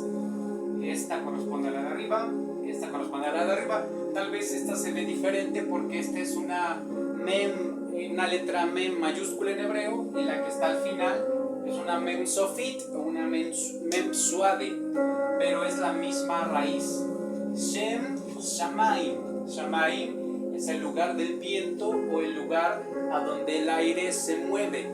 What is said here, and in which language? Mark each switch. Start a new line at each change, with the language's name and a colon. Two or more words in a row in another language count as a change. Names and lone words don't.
Spanish: Esta corresponde a la de arriba, esta corresponde a la de arriba. Tal vez esta se ve diferente porque esta es una letra mem mayúscula en hebreo, y la que está al final es una
Hebrew: מם סופית
Spanish: o una
Hebrew: מם סגורה,
Spanish: pero es la misma raíz.
Hebrew: שם, שמים.
Spanish: Shamaim es el lugar del viento o el lugar a donde el aire se mueve.